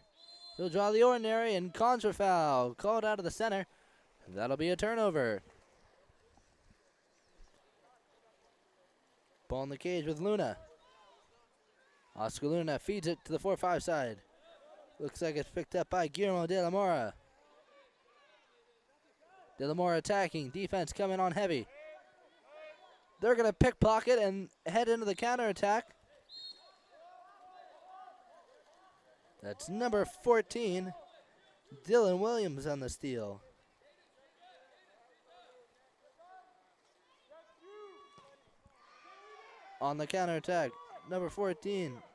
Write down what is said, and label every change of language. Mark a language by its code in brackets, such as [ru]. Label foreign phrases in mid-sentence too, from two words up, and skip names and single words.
[en] He'll draw the ordinary and contra foul called out of the center. That'll be a turnover. Ball in the cage with Luna. Oscar Luna feeds it to the 4-5 side. Looks like it's picked up by Guillermo de la Mora. De la Mora attacking. Defense coming on heavy. They're going to pickpocket and head into the counterattack. That's number 14, Dylan Williams on the steal. On the counterattack, number 14.